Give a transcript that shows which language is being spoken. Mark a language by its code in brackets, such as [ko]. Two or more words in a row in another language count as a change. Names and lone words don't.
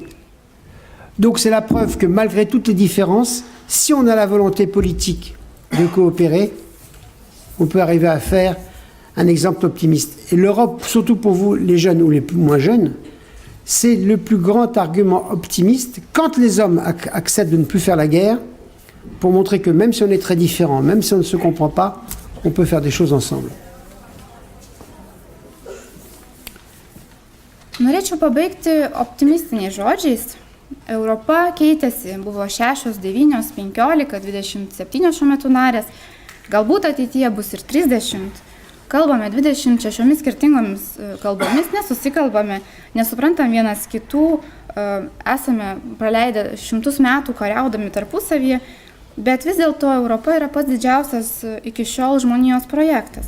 [fr] Donc c'est la preuve que malgré toutes les différences, si on a la volonté politique de coopérer, on peut arriver à faire un exemple optimiste. Et l'Europe, surtout pour vous, les jeunes ou les moins jeunes, c'est le plus grand argument optimiste quand les hommes acceptent de ne plus faire la guerre, pour montrer que même si on est très différents, même si on ne se comprend pas, on peut faire des choses ensemble. [lt] Norėčiau pabaigti optimistiniais žodžiais. Europa keitėsi, buvo 6, 9, 15, 27 šiuo metu narės, galbūt ateityje bus ir 30. Kalbame 26 skirtingomis kalbomis, nesusikalbame, nesuprantam vienas kitų, esame praleidę 100 metų kariaudami tarpusavyje, bet vis dėlto Europa yra pats didžiausias iki šiol žmonijos projektas.